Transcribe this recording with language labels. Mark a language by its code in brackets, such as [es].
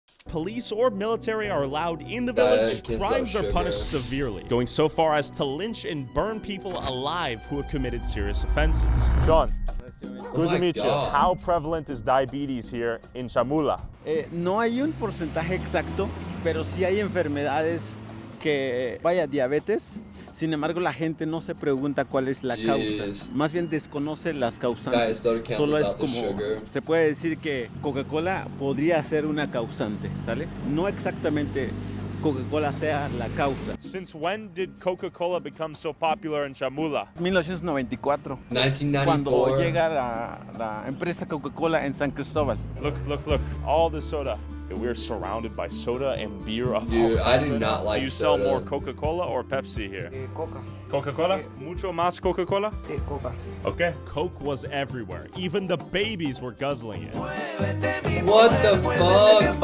[en] Police or military are allowed in the village, crimes are punished severely, going so far as to lynch and burn people alive who have committed serious offenses. John, good to meet you. How prevalent is diabetes here in Chamula? [es] No hay un porcentaje exacto, pero sí hay enfermedades que, vaya, diabetes. Sin embargo, la gente no se pregunta cuál es la causa. Más bien desconoce las causantes. Solo es como, se puede decir que Coca-Cola podría ser una causante, ¿sale? No exactamente Coca-Cola sea la causa. [en] Since when did Coca-Cola become so popular in Chamula? 1994. 1994. [es] Cuando llega la empresa Coca-Cola en San Cristóbal. [en] Look, all the soda. We're surrounded by soda and beer. Dude, I do not like soda. Do you sell more Coca-Cola or Pepsi here? [es] Coca. Coca-Cola? Mucho más Coca-Cola? Sí, Coca. [en] Okay. Coke was everywhere. Even the babies were guzzling it. What the fuck?